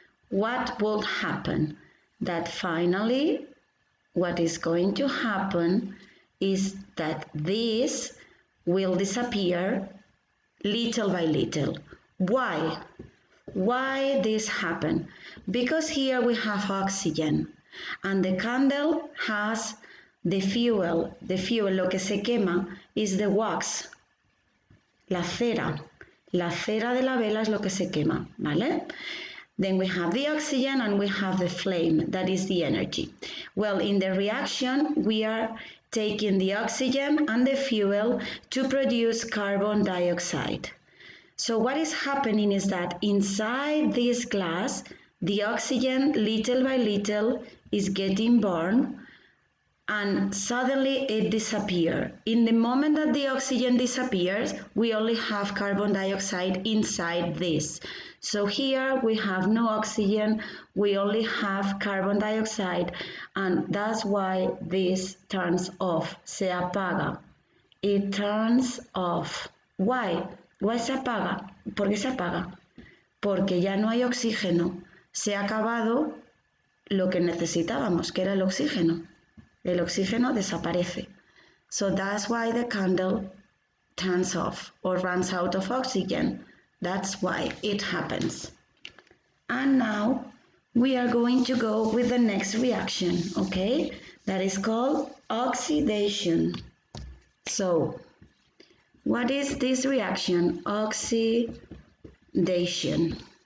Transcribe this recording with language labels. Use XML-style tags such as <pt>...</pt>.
<en>What will happen? That finally, what is going to happen is that this will disappear little by little. Why? Why this happen? Because here we have oxygen and the candle has the fuel. The fuel,</en> <es>lo que se quema,</es> <en>is the wax,</en> <es>la cera. La cera de la vela es lo que se quema, ¿vale?</es> <en>Then we have the oxygen and we have the flame, that is the energy. Well, in the reaction, we are taking the oxygen and the fuel to produce carbon dioxide. So what is happening is that inside this glass, the oxygen, little by little, is getting burned and suddenly it disappears. In the moment that the oxygen disappears, we only have carbon dioxide inside this. So here we have no oxygen, we only have carbon dioxide, and that's why this turns off,</en> <es>se apaga.</es> <en>It turns off. Why? Why</en> <es>se apaga? ¿Por qué se apaga? Porque ya no hay oxígeno. Se ha acabado lo que necesitábamos, que era el oxígeno. El oxígeno desaparece.</es> <en>So that's why the candle turns off or runs out of oxygen. That's why it happens. And now we are going to go with the next reaction, okay? That is called oxidation. So, what is this reaction? Oxidation.</en>